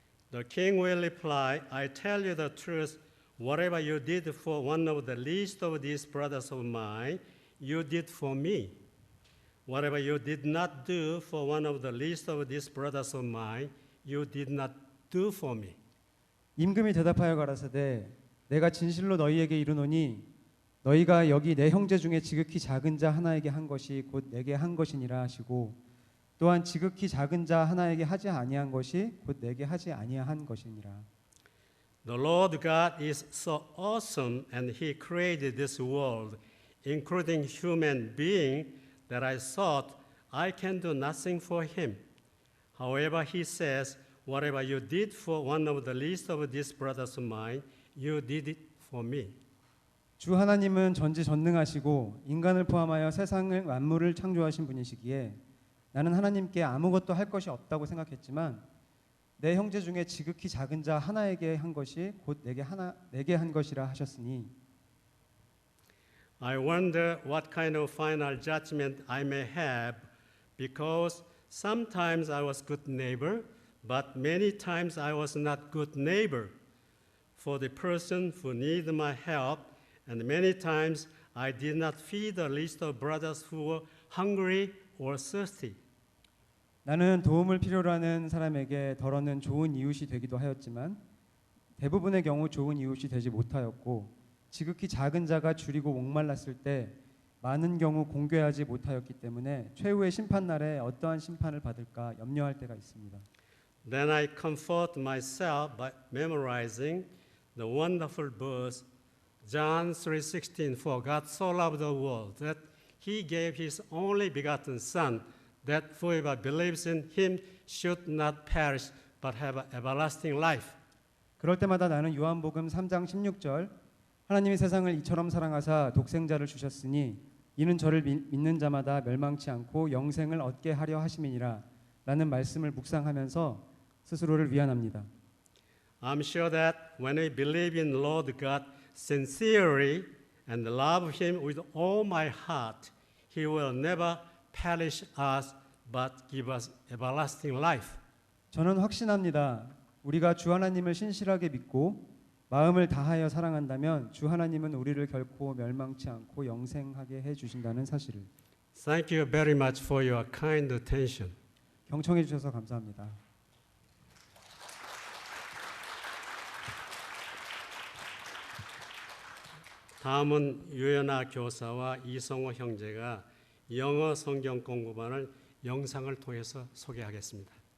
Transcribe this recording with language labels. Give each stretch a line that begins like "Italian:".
English: The king will reply, I tell you the truth, whatever you did for one of the least of these brothers of mine, you did for me. Whatever you did not do for one of the least of these brothers of mine, you did not do for me.
Korean: 임금이 대답하여 가라사대 내가 진실로 너희에게 이르노니 너희가 여기 내 형제 중에 지극히 작은 자 하나에게 한 것이 곧 내게 한 것이니라 하시고 또한 지극히 작은 자 하나에게 하지 아니한 것이 곧 내게 하지 아니한 것이니라.
English: The Lord God is so awesome and he created this world, including human being, that I thought I can do nothing for him. However, he says, whatever you did for one of the least of these brothers of mine, you did it for me.
Korean: 주 하나님은 전지전능하시고 인간을 포함하여 세상을 만물을 창조하신 분이시기에 나는 하나님께 아무것도 할 것이 없다고 생각했지만 내 형제 중에 지극히 작은 자 하나에게 한 것이 곧 내게 한 것이라 하셨으니
English: I wonder what kind of final judgment I may have, because sometimes I was good neighbor, but many times I was not good neighbor for the person who needed my help, and many times I did not feed the least of brothers who were hungry or thirsty.
Korean: 나는 도움을 필요로 하는 사람에게 덜어는 좋은 이웃이 되기도 하였지만 대부분의 경우 좋은 이웃이 되지 못하였고 지극히 작은 자가 줄이고 목말랐을 때 많은 경우 공개하지 못하였기 때문에 최후의 심판날에 어떠한 심판을 받을까 염려할 때가 있습니다.
English: Then I comfort myself by memorizing the wonderful verse, John 3:16, for God so loved the world that he gave his only begotten Son, that whoever believes in him should not perish but have everlasting life.
Korean: 그럴 때마다 나는 요한복음 3장 16절 하나님이 세상을 이처럼 사랑하사 독생자를 주셨으니 이는 저를 믿는 자마다 멸망치 않고 영생을 얻게 하려 하심이니라 라는 말씀을 묵상하면서 스스로를 위안합니다.
English: I'm sure that when we believe in Lord God sincerely and love him with all my heart, he will never perish us but give us everlasting life.
Korean: 저는 확신합니다. 우리가 주 하나님을 신실하게 믿고 마음을 다하여 사랑한다면 주 하나님은 우리를 결코 멸망치 않고 영생하게 해 주신다는 사실을.
English: Thank you very much for your kind attention.
Korean: 경청해 주셔서 감사합니다. 다음은 유연아 교사와 이성호 형제가 영어 성경 공부반을 영상을 통해서 소개하겠습니다.